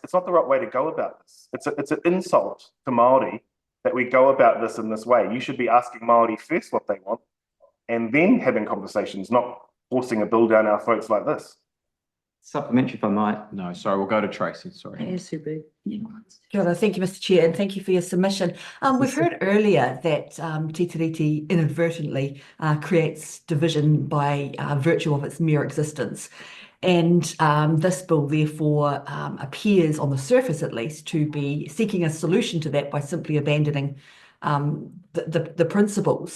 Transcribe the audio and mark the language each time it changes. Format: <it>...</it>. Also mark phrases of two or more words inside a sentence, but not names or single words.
<en>It's not the right way to go about this. It's an insult to Māori that we go about this in this way. You should be asking Māori first what they want, and then having conversations, not forcing a bill down our throats like this. Supplementary if I might. No, sorry, we'll go to Tracy, sorry.</en> <mi>Kia ora,</mi> <en>thank you, Mr. Chair, and thank you for your submission. We've heard earlier that Te Tiriti inadvertently creates division by virtue of its mere existence. And this bill therefore appears, on the surface at least, to be seeking a solution to that by simply abandoning the principles.</en>